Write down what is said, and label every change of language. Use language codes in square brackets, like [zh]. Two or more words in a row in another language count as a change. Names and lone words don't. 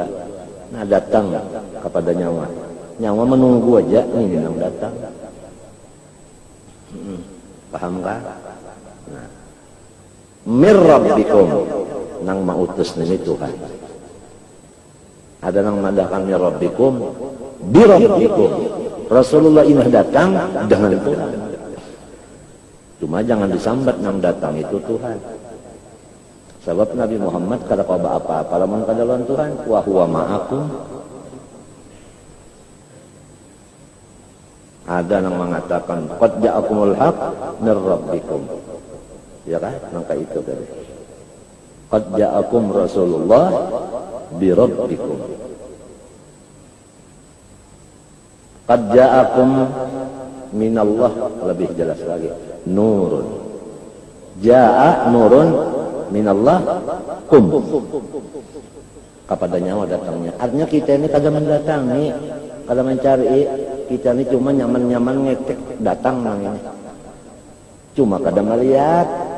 [bjn] Nah, datang kepada nyawa. Nyawa menunggu aja ini yang datang. Paham kah? Nah. [ar] من ربكم [bjn] nang mautus ini Tuhan. Ada nang madakan [ar] من ربكم بربكم. [bjn] Rasulullah ini datang dengan Tuhan. Cuma jangan disambat nang datang itu Tuhan. Sebab Nabi Muhammad kada qaba apa-apa lamun kada lawan Tuhan, [ar] وهو معكم. [bjn] Ada yang mengatakan [ar] قد جاءكم الحق من ربكم. [bjn] Ya kan? Maka itu tadi. [ar] قد جاءكم رسول الله بربكم. قد جاءكم من الله, [bjn] lebih jelas lagi. [ar] نور. جاء نور من الله كم. [bjn] Kepada nyawa datangnya. Artinya kita ini kada mendatangi, kada mencari. Kita ini cuma nyaman-nyaman ngetek datang nang ini. Cuma kada melihat.